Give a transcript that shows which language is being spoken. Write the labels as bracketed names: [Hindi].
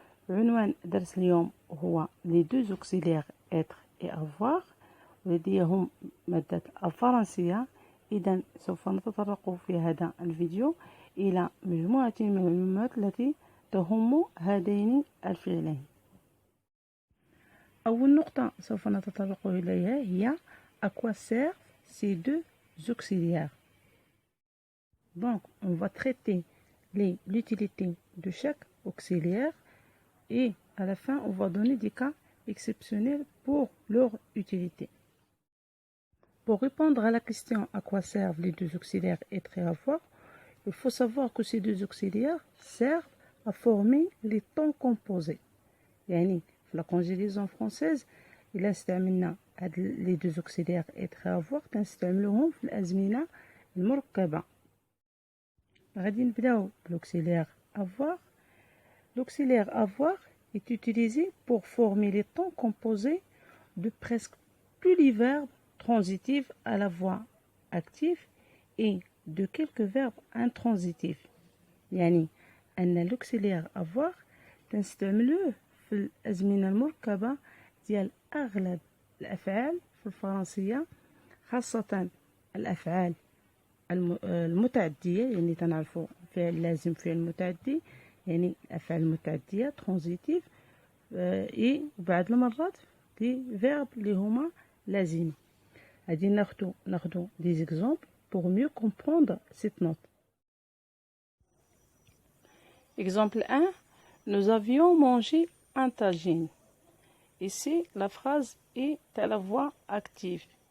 [Arabic] عنوان درس اليوم هو [French] les deux auxiliaires être et avoir، [Arabic] ولديهم مادة الفرنسية. إذا سوف نتطرق في هذا الفيديو إلى مجموعة من المعلومات التي تهم هذين الفعلين. أول نقطة سوف نتطرق إليها هي [French] à quoi servent ces deux auxiliaires. Donc, on va traiter l'utilité de chaque auxiliaire et à la fin, on va donner des cas exceptionnels pour leur utilité. Pour répondre à la question à quoi servent les deux auxiliaires être et avoir, il faut savoir que ces deux auxiliaires servent à former les temps composés. [Arabic] يعني في [French] la conjugaison française [Arabic] إلا استعملنا هاد [French] les deux auxiliaires être et avoir [Arabic] كنستعملوهم في الأزمنة المركبة. غادي نبداو بالauxiliaire avoir. [French] L'auxiliaire avoir est utilisé pour former les temps composés de presque tous les verbes transitifs à la voix active et de quelques verbes intransitifs. [Arabic] يعني أن l'auxiliaire avoir تنستعملوه في الأزمنة المركبة ديال أغلب الأفعال في الفرنسية، خاصة الأفعال المتعدية، يعني تنعرفوا فعل لازم فعل متعدي، يعني الأفعال المتعدية ترانزيتيف، وبعض المرات دي فيرب اللي هما لازم. غادي ناخدو [French] دي زيكزامبل pour mieux comprendre cette note. Exemple 1, nous avions mangé un tagine. Ici, la phrase est à la voix active.